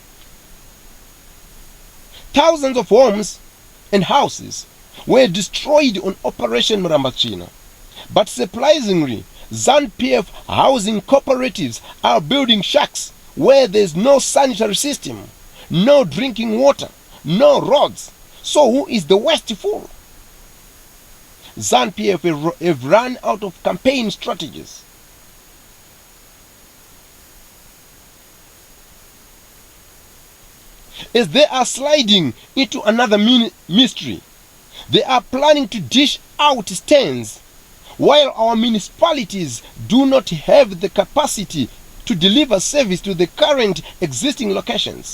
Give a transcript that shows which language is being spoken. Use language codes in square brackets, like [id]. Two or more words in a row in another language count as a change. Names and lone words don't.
[en] Thousands of homes and houses were destroyed on Operation Murambachina. But surprisingly, ZANU-PF housing cooperatives are building shacks where there's no sanitary system, no drinking water, no roads. So who is the worst fool? ZANU-PF have run out of campaign strategies. As they are sliding into another mystery, they are planning to dish out stands while our municipalities do not have the capacity to deliver service to the current existing locations.